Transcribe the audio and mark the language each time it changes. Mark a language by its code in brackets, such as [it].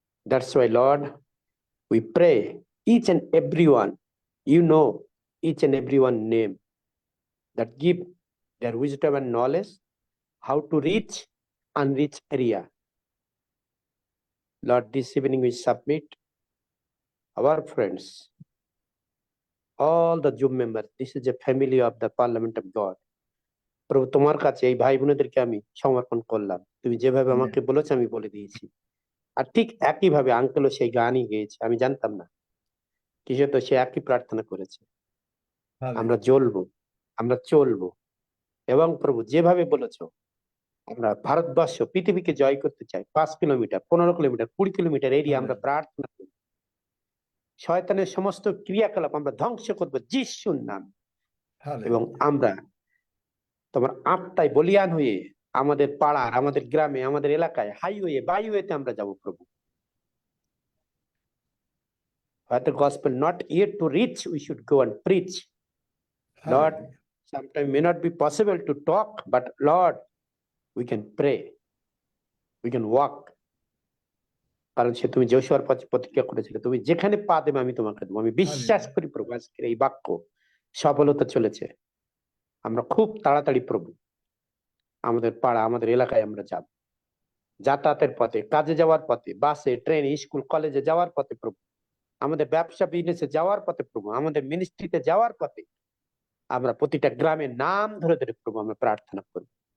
[en] That's why, Lord, we pray each and everyone, you know, each and everyone name, that give their wisdom and knowledge how to reach unreached area. Lord, this evening we submit our friends, all the Zoom members. This is a family of the Parliament of God. [bn] প্রভু, তোমার কাছে এই ভাই বোনেদেরকে আমি সমর্পণ করলাম। তুমি যেভাবে আমাকে বলেছো আমি বলে দিয়েছি। আর ঠিক একইভাবে আঙ্কেলও সেই গানই গেয়েছে, আমি জানতাম না, কিসে তো সে একই প্রার্থনা করেছে। আমরা জ্বলবো, আমরা চলবো, এবং প্রভু যেভাবে বলেছো আমরা ভারতবর্ষ, পৃথিবীকে জয় করতে চাই। 5 কিলোমিটার, 15 কিলোমিটার, 20 কিলোমিটার এরিয়া আমরা প্রার্থনা করি। শয়তানের সমস্ত ক্রিয়াকলাপ আমরা ধ্বংস করবো যিশুর নাম, এবং আমরা তোমার আত্মায় বলিয়ান হয়ে আমাদের পাড়ার, আমাদের গ্রামে, আমাদের এলাকায়, হাইওয়ে বাইওয়েতে আমরা যাব প্রভু। [en] Where the gospel not yet to reach, we should go and preach. Lord, sometimes may not be possible to talk, but Lord, we can pray, we can walk. [bn] কারণ সে তুমি যোশুয়ার পথে প্রতিজ্ঞা করেছিলে, তুমি যেখানে পা দেবে আমি তোমাকে দেবো। আমি বিশ্বাস করি প্রভু আজকের এই বাক্য সফলতা চলেছে। আমরা খুব তাড়াতাড়ি প্রভু আমাদের পাড়া, আমাদের এলাকায় আমরা যাব, যাতায়াতের পথে, কাজে যাওয়ার পথে, বাসে, ট্রেনে, স্কুল কলেজে যাওয়ার পথে প্রভু, আমাদের ব্যবসা বিজনেসে যাওয়ার পথে প্রভু, আমাদের মিনিস্ট্রিতে যাওয়ার পথে আমরা প্রতিটা গ্রামের নাম ধরে ধরে প্রভু আমরা প্রার্থনা করব।